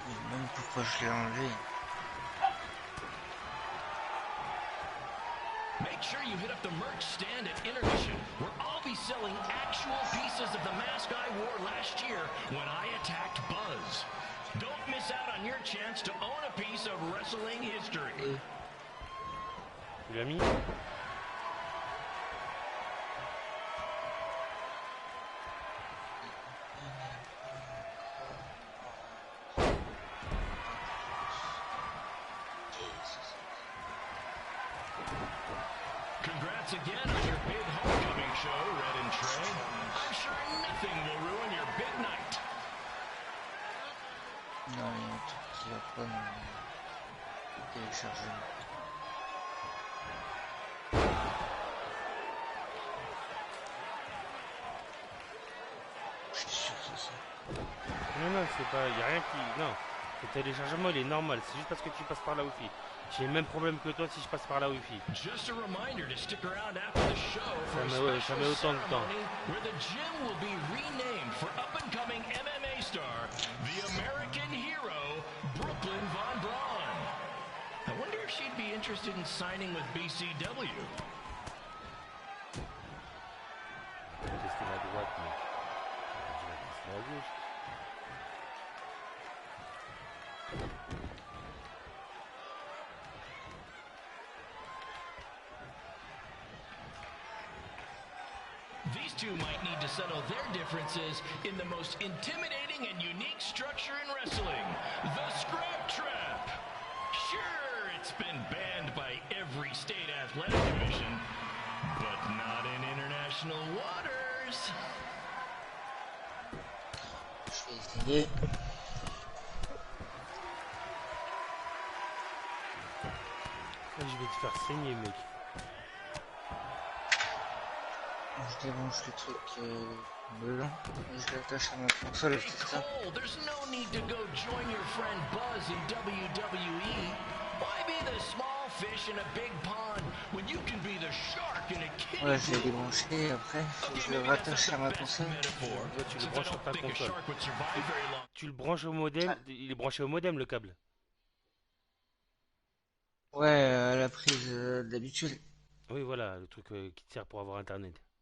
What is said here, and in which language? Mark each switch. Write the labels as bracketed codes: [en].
[fr] Même pourquoi je l'ai enlevé. [en] Make sure you hit up the merch stand at Intermission, where I'll be selling actual pieces of the mask I wore last year when I attacked Buzz. Don't miss out on your chance to own a piece of wrestling history. [fr] Tu l'as mis? [en] Congrats again on your big homecoming show, Red and Trey. I'm sure nothing will ruin your big night. [fr] Non, il y a un truc qui va pas me télécharger. Je suis sûr que c'est ça. Non, c'est pas. Y a rien qui. Non. Le téléchargement, il est normal. C'est juste parce que tu passes par la Wi-Fi. J'ai le même problème que toi si je passe par la Wi-Fi. [en] Just a reminder to stick around after the show for a [fr] Ça met [en] special [fr] autant de temps. [en] ceremony where the gym will be renamed for up-and-coming MMA star, the American hero, Brooklyn Von Braun. I wonder if she'd be interested in signing with BCW. [fr] Tester la droite, mais. Je vais tester la gauche. [en] These two might need to settle their differences in the most intimidating and unique structure in wrestling, the Scrap Trap. Sure, it's been banned by every state athletic commission, but not in international waters. [fr] Je vais essayer. Je vais te faire saigner, mec. Je débranche le truc bleu et je l'attache à ma console, c'est ça. [en] There's no need to go join your friend Buzz in WWE. Why be the small fish in a big pond when you can be the shark in a kiddie [fr] Ouais, je l'ai débranché après, faut que je le rattache à ma console. Ouais, tu le branches sur ta console. Tu le branches au modem, il est branché au modem le câble. Ouais, à la prise d'habitude. Oui, voilà, le truc qui te sert pour avoir internet.